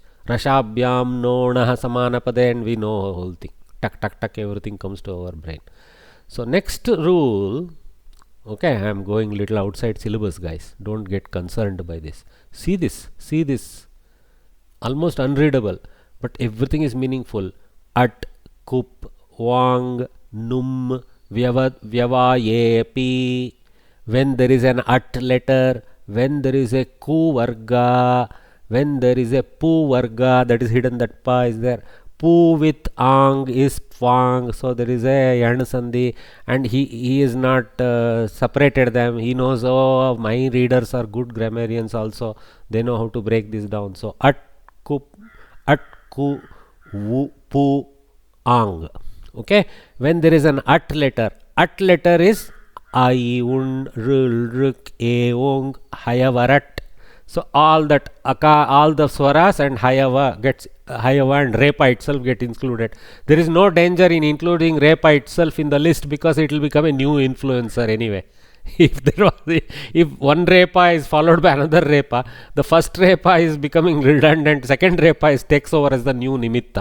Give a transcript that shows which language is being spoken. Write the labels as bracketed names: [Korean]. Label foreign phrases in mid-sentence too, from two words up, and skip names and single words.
[Sanskrit] रषाभ्यां नो णः समान पदे, [English] and we know the whole thing. Tuck, tuck, tuck, everything comes to our brain. So next rule. Okay, I am going little outside syllabus, guys. Don't get concerned by this. See this. See this. Almost unreadable, but everything is meaningful. At, [Sanskrit] कुप्, वाङ्, नुम्, व्यवायेऽपि. [English] When there is an at letter, when there is a ku varga, when there is a pu varga, that is hidden, that pa is there. Pu with ang is pwang, so there is a yan sandhi, and he is not separated them. He knows, oh, my readers are good grammarians also, they know how to break this down. So at ku, wu, pu, ang. Okay, when there is an at letter is I, [Sanskrit] उण्, ऋऌ, ऋक्, ए, ओङ्, हयवरट्. [English] So all that all the swaras and hayava and repa itself get included. There is no danger in including repa itself in the list, because it will become a new influencer anyway. If one repa is followed by another repa, the first repa is becoming redundant, second repa takes over as the new nimitta.